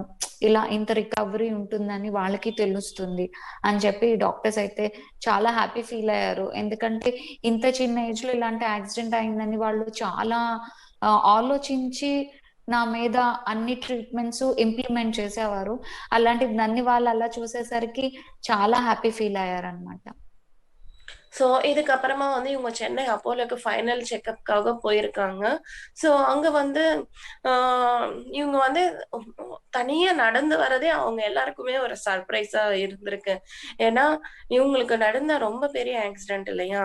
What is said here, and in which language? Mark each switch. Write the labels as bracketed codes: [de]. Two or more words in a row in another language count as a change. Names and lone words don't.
[te] ఇలా ఇంత రికవరీ ఉంటుందని వాళ్ళకి తెలుస్తుంది అని చెప్పి డాక్టర్స్ అయితే చాలా [en] happy feel [te] అయ్యారు. ఎందుకంటే ఇంత చిన్న ఏజ్‌లో ఇలాంటి యాక్సిడెంట్ అయిందని వాళ్ళు చాలా ఆలోచించి నా మీద అన్ని [en] treatments implement [te] చేసేవారు. అలాంటిది నన్ను వాళ్ళు అలా చూసేసరికి చాలా [en] happy feel [te] అయ్యారనమాట. [ta] ஸோ இதுக்கப்புறமா வந்து இவங்க சென்னை அப்போலோக்கு [en] final checkupகாக [ta] போயிருக்காங்க. ஸோ அங்க வந்து ஆ இவங்க வந்து தனியா நடந்து வரதே அவங்க எல்லாருக்குமே ஒரு சர்ப்ரைஸா இருந்திருக்கு. ஏன்னா, இவங்களுக்கு நடந்த ரொம்ப பெரிய ஆக்சிடென்ட் இல்லையா?